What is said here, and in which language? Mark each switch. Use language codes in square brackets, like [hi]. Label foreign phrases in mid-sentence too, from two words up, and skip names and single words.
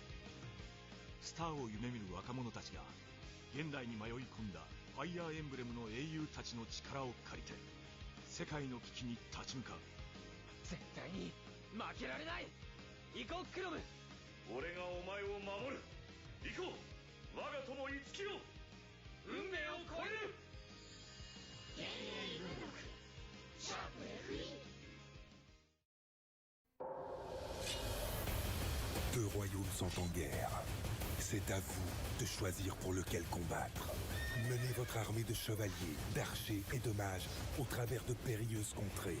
[ja] スターを夢見る若者たちが現代に迷い込んだファイアーエンブレムの英雄たちの力を借りて世界の危機に立ち向かう。絶対に負けられない。行こうクロム。俺がお前を守る。行こう我が友イツキロ。運命を超える。幻影文録シャープ FE。 [fr] Deux royaumes sont en guerre. C'est à vous de choisir pour lequel combattre. Menez votre armée de chevaliers, d'archers et de mages au travers de périlleuses contrées.